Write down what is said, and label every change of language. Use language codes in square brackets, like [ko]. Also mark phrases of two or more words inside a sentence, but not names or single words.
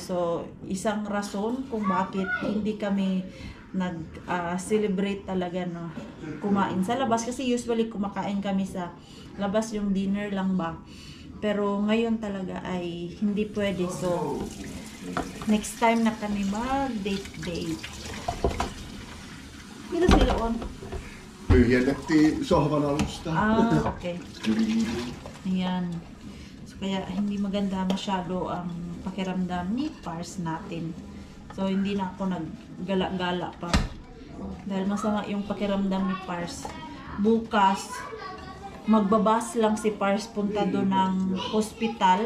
[tl] So, isang rason kung bakit hindi kami nag-celebrate talaga na kumain sa labas. Kasi usually kumakain kami sa labas, yung dinner lang ba. Pero ngayon talaga ay hindi pwede. So, [en] next time [tl] na kami mag-date. Mira sila on? [fi] Tyhjennettiin sohvan alusta. [tl] Okay. Ayan. So, kaya hindi maganda masyado ang pakiramdam ni Pars natin. So, hindi na ako naggala-gala pa. Dahil masama yung pakiramdam ni Pars. Bukas, magbabas lang si Pars punta doon ng hospital.